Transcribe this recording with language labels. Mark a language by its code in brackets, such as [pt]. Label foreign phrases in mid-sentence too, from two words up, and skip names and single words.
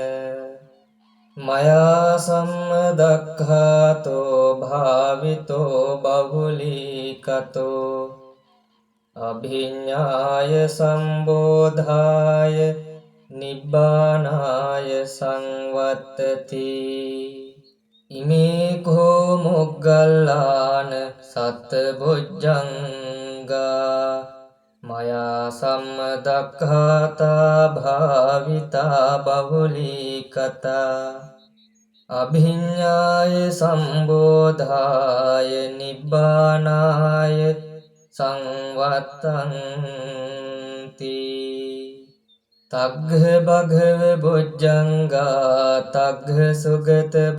[pi] මයා සම්මදක්ඛාතෝ භාවිතෝ බහුලීකතෝ අභිඤ්ඤාය සම්බෝධාය නිබ්බානාය සංවත්තති ඉමේ කෝ මොග්ගල්ලාන සත්බොජ්ජංගා මයා සම්මදක්ඛාතා භාවිතා බහුලීකතා අභිඤ්ඤාය සම්බෝධාය නිබ්බානාය සංවත්තන්ති තග්ග භගව බොජ්ජංගා තග්ග සුගත